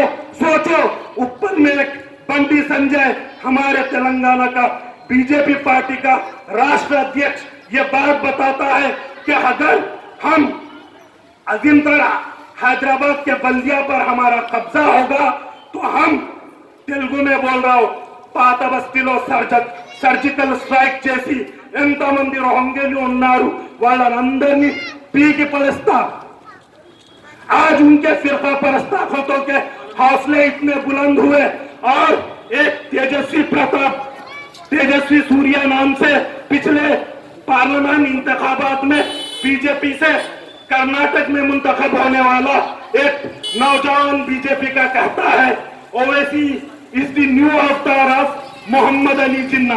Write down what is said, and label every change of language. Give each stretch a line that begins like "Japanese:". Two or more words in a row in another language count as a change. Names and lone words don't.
Urdu: سوچو، اوپر میں ایک بنڈی سنجے ہمارے تلنگانہ کا بی جے پی پارٹی کا راشٹر ادھیکش یہ بات بتاتا ہے کہ اگر ہم عظیم تر حیدرآباد کے بلدیہ پر ہمارا قبضہ ہوگا تو ہم تیلگو میں بول رہا ہوں
Telugu: పాత బస్తీలో సర్జికల్ స్ట్రైక్ చేసి ఎంతమంది రోహింగ్యాలు ఉన్నారు వాళ్ళందరినీ పీకి పడేస్తా।
Urdu: آج ان کے فرقہ پرست طاقتوں کے حوصلے اتنے بلند ہوئے، اور ایک تیجسوی سوریا نام سے پچھلے پارلیمان انتخابات میں بی جے پی سے کرناٹک میں منتخب ہونے والا ایک نوجوان بی جے پی کا کہتا ہے اویسی
English: is the new avatar of
Urdu: محمد علی جناح۔